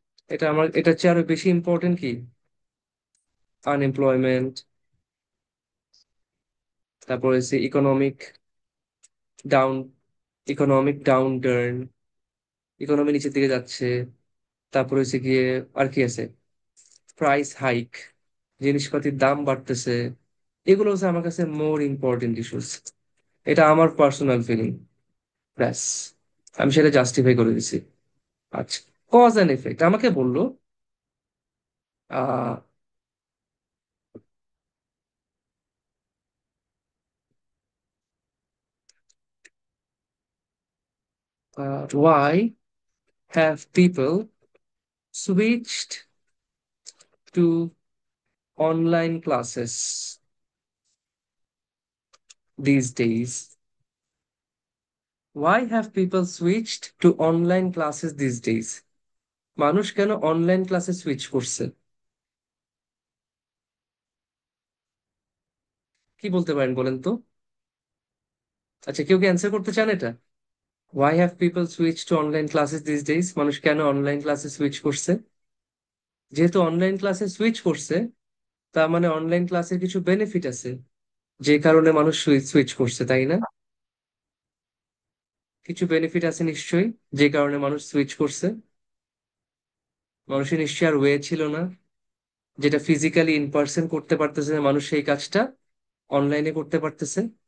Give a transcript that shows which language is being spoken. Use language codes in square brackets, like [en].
[bn] এটা আমার, এটা চেয়ে আরো বেশি ইম্পর্টেন্ট কি, আনএমপ্লয়মেন্ট, তারপর হচ্ছে down economic down turn, economy নিচের দিকে যাচ্ছে। তারপর হচ্ছে গিয়ে আর কি আছে, প্রাইস হাইক, জিনিসপাতির দাম বাড়তেছে। এগুলো হচ্ছে আমার কাছে মোর ইম্পর্টেন্ট ইস্যুস। এটা আমার পার্সোনাল ফিলিং, ব্যাস, আমি সেটা জাস্টিফাই করে দিছি। আচ্ছা, কজ অ্যান্ড এফেক্ট আমাকে বললো আহ [en] why have people switched to online classes these days? Why have people switched to online classes these days? [bn] মানুষ কেন অনলাইন ক্লাসে সুইচ করছে? কি বলতে পারেন বলেন তো? আচ্ছা, কেউ কি অ্যান্সার করতে চান এটা? [en] Why have people switched to online classes these days? [bn] মানুষ কেন অনলাইন ক্লাসে সুইচ করছে? যেহেতু অনলাইন ক্লাসে সুইচ করছে, তার মানে অনলাইন ক্লাসের কিছু বেনিফিট আছে, যে কারণে মানুষ সুইচ করছে, তাই না? কিছু বেনিফিট আছে নিশ্চয়ই, যে কারণে মানুষ সুইচ করছে। মানুষের নিশ্চয়ই আর ওয়ে ছিল না, যেটা ফিজিক্যালি ইন পার্সন করতে পারতেছে না, মানুষ সেই কাজটা অনলাইনে করতে পারতেছে।